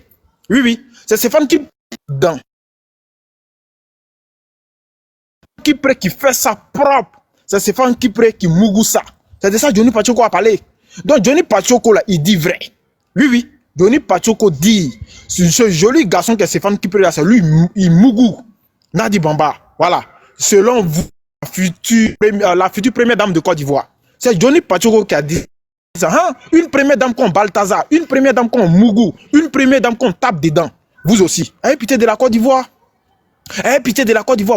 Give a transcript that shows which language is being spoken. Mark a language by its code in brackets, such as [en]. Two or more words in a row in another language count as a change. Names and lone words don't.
[fr] Oui, oui, c'est Stéphane Kipré. Kipré qui fait ça propre. C'est Stéphane Kipré qui mougou ça. C'est de ça que Johnny Pachoko a parlé. Donc Johnny Pachoko là, il dit vrai. Oui. Johnny Pachoko dit, ce joli garçon que Stéphane Kipré là, c'est lui, il mougou. Nadi Bamba. Voilà. Selon vous, la future première dame de Côte d'Ivoire. C'est Johnny Pachoko qui a dit ça. Hein? Une première dame qu'on Balthazar, une première dame qu'on mougou, une première dame qu'on tape dedans. Vous aussi. Ayez pitié de la Côte d'Ivoire. Ayez pitié de la Côte d'Ivoire.